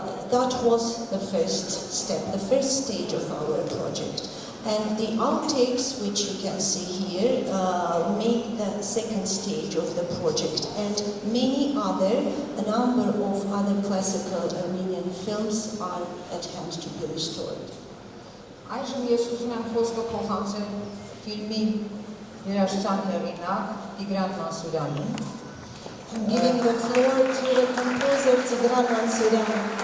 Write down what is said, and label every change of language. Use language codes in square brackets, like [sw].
[en] That was the first step, the first stage of our project. And the outtakes, which you can see here, make the second stage of the project. And a number of other classical Armenian films are at hand to be restored. [hy] Այժմ ես ուզում եմ խոսքը փոխանցել ֆիլմի երաժշտության հեղինակ Տիգրան Մանսուրյանին։ [en] I'm giving the floor to the composer Tigran Mansuryan.